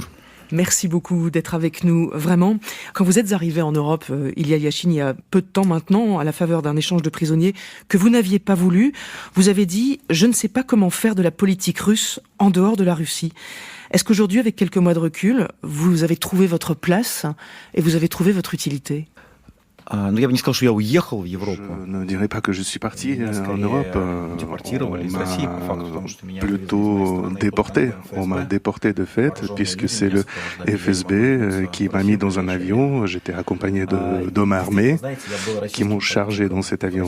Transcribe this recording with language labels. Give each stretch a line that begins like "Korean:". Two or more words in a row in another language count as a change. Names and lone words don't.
French: Merci beaucoup d'être avec nous, vraiment. Quand vous êtes arrivé en Europe, Ilya Yashin, il y a peu de temps maintenant, à la faveur d'un échange de prisonniers que vous n'aviez pas voulu, vous avez dit « Je ne sais pas comment faire de la politique russe en dehors de la Russie ». Est-ce qu'aujourd'hui, avec quelques mois de recul, vous avez trouvé votre place et vous avez trouvé votre utilité ?
Russian: Я бы не сказал, что я уехал в
French: Je
Russian: Европу.
French: ne dirais pas que je suis parti en Europe. On m'a plutôt déporté. On m'a déporté de fait, puisque c'est le FSB qui m'a mis dans un avion. J'étais accompagné d'hommes armés qui m'ont chargé dans cet avion.